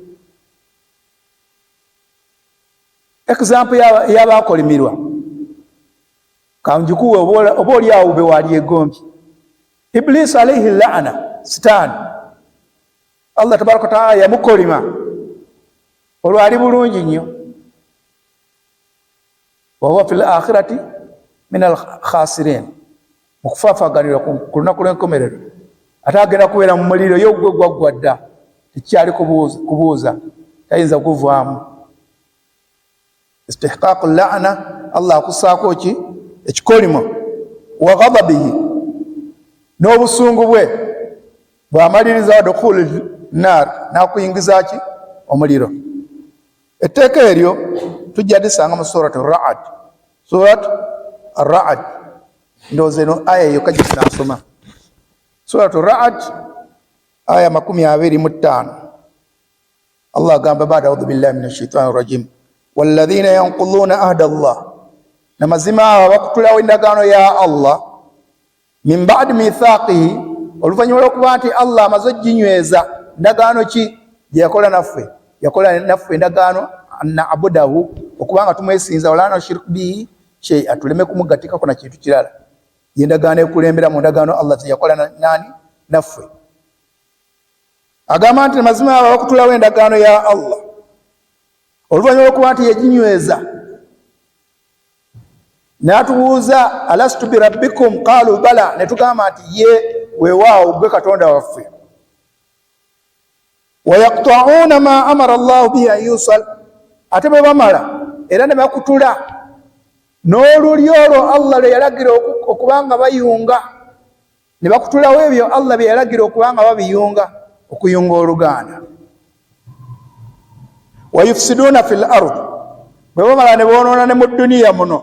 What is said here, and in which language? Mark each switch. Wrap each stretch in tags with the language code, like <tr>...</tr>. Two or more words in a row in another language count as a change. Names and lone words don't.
<lg>Example y'abakolimirwa kanjikuwe oba oli awo be wali egombi.</lg> <ar>إبليس عليه اللعنة شيطان الله تبارك تعالى</ar> <lg>yamukolima olwali bulungi nnyo,</lg> <ar>وهو في الآخرة من الخاسرين,</ar> <lg>mukufaafaganirwa ku lunaku lw'enkomerero, ate agenda kubeera mu muliro yo gwe gwaggwa dda, tekyali kubuuza, tayinza kuvaamu.</lg> <ar>استحقاق اللعنة,</ar> <lg>Allah akusaako ki ekikolimo,</lg> <ar>وغضبه,</ar> <lg>n'obusungu bwe bw'amaliriza</lg> <ar>ودخول النار,</ar> <lg>n'akuyingiza ki omuliro. Etteeka eryo tujja lisanga mu surat ar-Ra'd. Surat ar-Ra'd ndowooza eno aya eyo kajja tunasoma. Surat ar-Ra'd aya 25.</lg> <ar>Allah agamba بعد أعوذ بالله من الشيطان الرجيم والذين ينقضون عهد الله,</ar> <lg>namazima abakutulawo endagaano ya Allah,</lg> <ar>من بعد ميثاقه,</ar> <lg>oluvannyuma lw'okuba nti Allah amaze oginyweza ndagaano ki gye yakola naffe. Yakola naffe endagaano na'budahu, okubanga tumwesinza,</lg> <ar>ولا نشرك به شيئا,</ar> <lg>tuleme kumugatikako na kintu kirala. Ye ndagaano ekulembera mu ndagaano Allah ze yakola nani naffe. Agamba nti mazima abakutulawo endagaano ya Allah, oluvannyuma lw'okuba nti yaginyweza. N'atubuuza</lg> <ar>ألست بربكم قالوا بلى,</ar> <lg>ne tugamba nti ye weewaawo gwe Katonda waffe.</lg> <ar>ويقطعون ما أمر الله به أن يوصل,</ar> <lg>ate bwe bamala era ne bakutula n'oluli olwo Allah lwe yalagira okubanga bayunga, ne bakutulawo ebyo Allah bye yalagira okubanga babiyunga, okuyunga oluganda.</lg> <ar>ويفسدون في الأرض,</ar> <lg>bwe bamala ne boonoona ne mu dduniya muno.</lg>